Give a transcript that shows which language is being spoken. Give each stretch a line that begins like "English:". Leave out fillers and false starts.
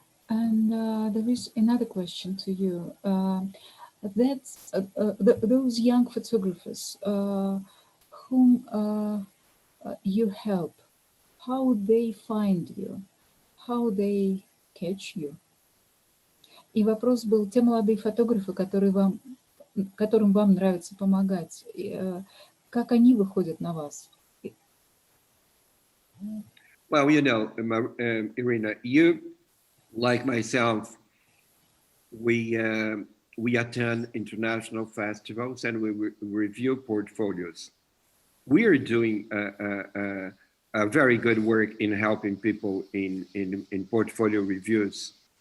English: And there is another question to you. That's those young photographers whom you help, how they find you, how they catch you.
Russian: И вопрос был, те молодые фотографы, которым вам нравится помогать, как они выходят на вас?
English: Well, you know, Irina, you, like myself, we attend international festivals and we review portfolios. We are doing a very good work in helping people in portfolio reviews.